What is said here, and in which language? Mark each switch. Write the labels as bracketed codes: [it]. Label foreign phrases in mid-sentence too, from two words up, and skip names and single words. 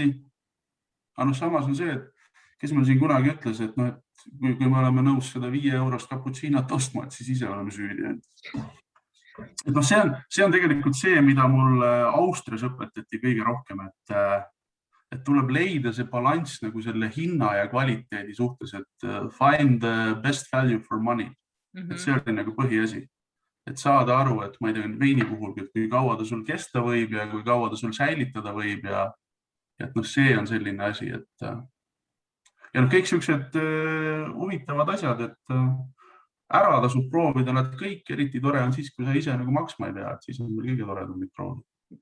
[et] Aga samas on see, et kes meil siin kunagi ütles, et kui me oleme nõus seda 5 eurost cappuccinot ostma, et siis ise oleme süüdi. See on tegelikult see, mida mul Austrias õpetati kõige rohkem, et tuleb leida see balanss nagu selle hinna ja kvaliteedi suhtes, et [en] find the best value for money. [et] Et see oli nagu põhiasi. Et saada aru, et ma ei tea, veini puhul, et kui kaua ta sul kesta võib ja kui kaua ta sul säilitada võib ja et see on selline asi, et ja kõik sellised huvitavad asjad, et ära tasub proovida nad kõik, eriti tore on siis, kui sa ise nagu maksma ei pea, et siis on meil kõige toredam neid proovida.